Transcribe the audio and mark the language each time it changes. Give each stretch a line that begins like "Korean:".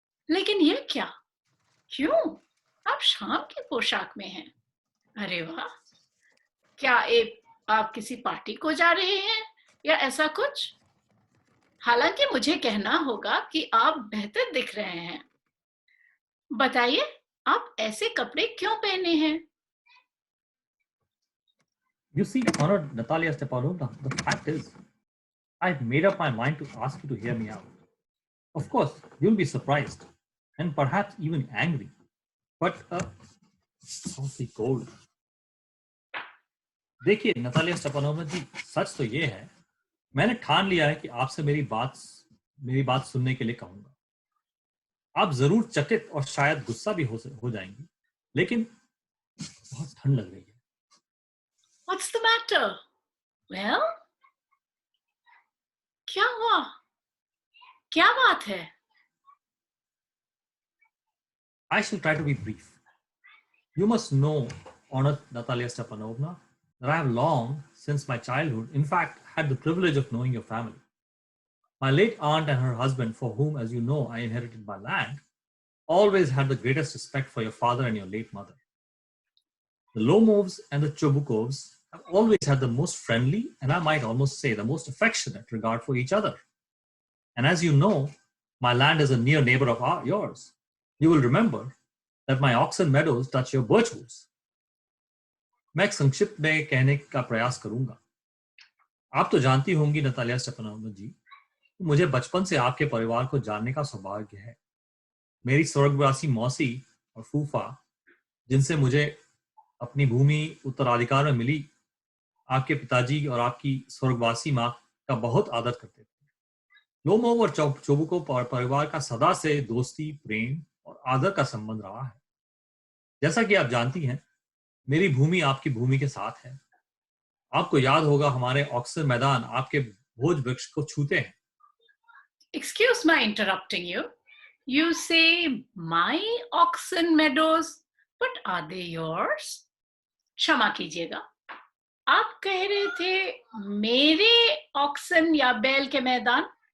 Hindi: लेकिन ये क्या? क्यों? आप शाम की पोशाक में हैं। अरे वाह! क्या आप किसी पार्टी को जा रहे हैं या ऐसा कुछ? हालांकि मुझे कहना होगा कि आप बेहतर दिख रहे हैं। बताइए, आप ऐसे कपड़े क्यों पहने हैं?
English: You see, Honored Natalia Stepanovna, the fact is, I've made up my mind to ask you to hear me out. Of course, you'll be surprised and perhaps even angry, but softly cold.
Hindi: देखिए Natalia Stepanova जी, सच तो ये है, मैंने ठान लिया है कि आपसे मेरी बात सुनने के लिए कहूंगा। आप जरूर चकित और शायद गुस्सा भी हो जाएंगी, लेकिन बहुत ठंड लग रही है।
English: What's the matter?
Hindi: Well, क्या हुआ? क्या बात है?
English: I shall try to be brief. You must know, Honored Natalia Stepanovna, that I have long, since my childhood, in fact, had the privilege of knowing your family. My late aunt and her husband, for whom, as you know, I inherited my land, always had the greatest respect for your father and your late mother. The Lomovs and the Chobukovs have always had the most friendly, and I might almost say the most affectionate regard for each other. And as you know, my land is a near neighbor of yours. You will remember that my oxen meadows touch your birchwoods.
Hindi: मैं एक संक्षिप्त में कहने का प्रयास करूंगा। आप तो जानती होंगी नतालिया स्टेपानोवा जी, मुझे बचपन से आपके परिवार को जानने का सौभाग्य है। मेरी स्वर्गवासी मौसी और फूफा, जिनसे मुझे अपनी भूमि उत्तराधिकार में मिली, आपके पिताजी और आपकी स्वर्गवासी माँ का बहुत आदर करते थे। लोमोव और चोबुको परिवार का सदा से दोस्ती, प्रेम और आदर का संबंध रहा है। जैसा कि आप जानती हैं, मेरी भूमि आपकी भूमि के साथ है। आपको याद होगा, हमारे ऑक्सन मैदान आपके भोज वृक्ष को छूते हैं।
English: Excuse my interrupting you. You say my oxen meadows, but are they yours?
Hindi: क्षमा कीजिएगा, आप कह रहे थे मेरे ऑक्सन या बैल के मैदान।